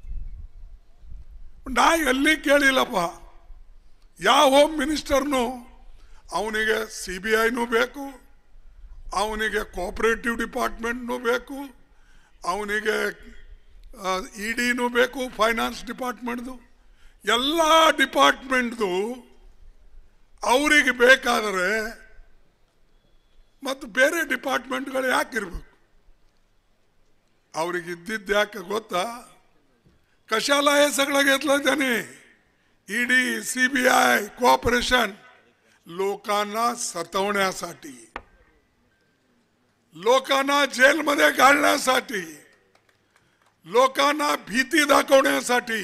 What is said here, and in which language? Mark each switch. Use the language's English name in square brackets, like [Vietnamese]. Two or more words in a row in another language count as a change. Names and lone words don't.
[Kannada] ನಾ ಎಲ್ಲಿ ಕೇಳಿಲ್ಲಪ್ಪ ಯಾವ [English] home ministernu [Kannada] ಅವನಿಗೆ CBIನೂ ಬೇಕು, ಅವನಿಗೆ [English] cooperative departmentnū [Kannada] ಬೇಕು, ಅವನಿಗೆ EDನೂ ಬೇಕು, [English] finance departmentdu [Kannada] ಎಲ್ಲ ಡಿಪಾರ್ಟ್ಮೆಂಟ್ದು ಅವರಿಗೆ ಬೇಕಾದರೆ ಮತ್ತು ಬೇರೆ ಡಿಪಾರ್ಟ್ಮೆಂಟ್ಗಳು ಯಾಕಿರ್ಬೇಕು? ಅವ್ರಿಗೆ ಇದ್ದಿದ್ದು याके ಗೊತ್ता? [Marathi] कशाला हे सगळं घेतलं त्याने? ED CBI कोऑपरेशन लोकांना सतवण्यासाठी, लोकांना जेलमध्ये घालण्यासाठी, लोकांना भीती दाखवण्यासाठी.